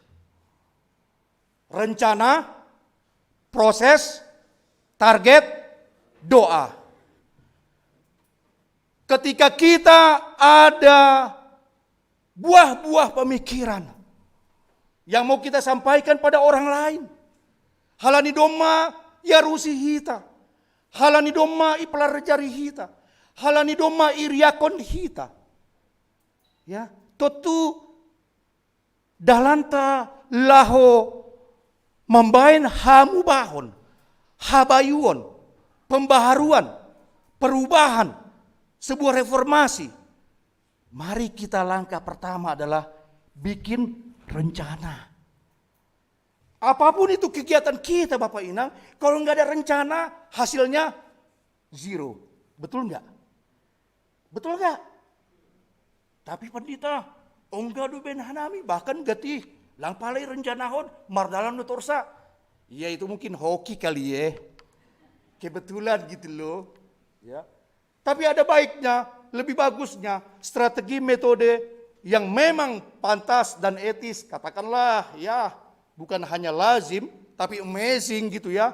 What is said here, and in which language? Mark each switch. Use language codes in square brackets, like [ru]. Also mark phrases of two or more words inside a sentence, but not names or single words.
[id] Rencana, proses, target, doa. Ketika kita ada buah-buah pemikiran yang mau kita sampaikan pada orang lain, [bts] halani doma yarusi hita, halani doma ipelarjari hita, halani doma iriakon hita. Ya, totu dalanta laho membain hamu bahon, habayuon, [id] pembaharuan, perubahan, sebuah reformasi. Mari kita langkah pertama adalah bikin rencana. Apapun itu kegiatan kita Bapak Inang, kalau nggak ada rencana hasilnya zero. Betul nggak? Betul nggak? [bts] Tapi pendeta, onggadu ben hanami bahkan gati lang palay rencanahon mardalam no torsa. [id] Ya itu mungkin hoki kali ya. Kebetulan gitu loh. Ya. Tapi ada baiknya, lebih bagusnya strategi metode yang memang pantas dan etis. Katakanlah ya, bukan hanya lazim tapi amazing gitu ya.